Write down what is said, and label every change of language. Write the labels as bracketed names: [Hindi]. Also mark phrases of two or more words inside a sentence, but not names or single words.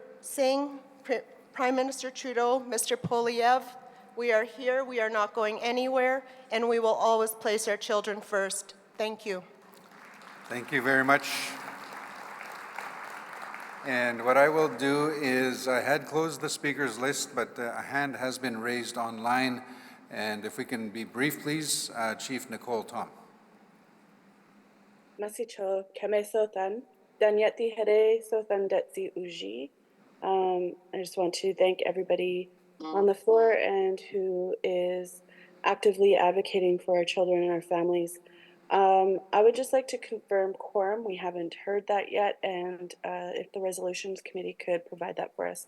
[English] Singh, Prime Minister Trudeau, Mr. Poilievre, we are here, we are not going anywhere, and we will always place our children first. Thank you. Thank you very much. And what I will do is, I had closed the speakers list, but a hand has been raised online. And if we can be brief, please, Chief Nicole Tom. [Kaska] Masicho keme sothan, danyeti here sothan detsi uji. [English] I just want to thank everybody on the floor and who is actively advocating for our children and our families. I would just like to confirm quorum. We haven't heard that yet, and if the Resolutions Committee could provide that for us.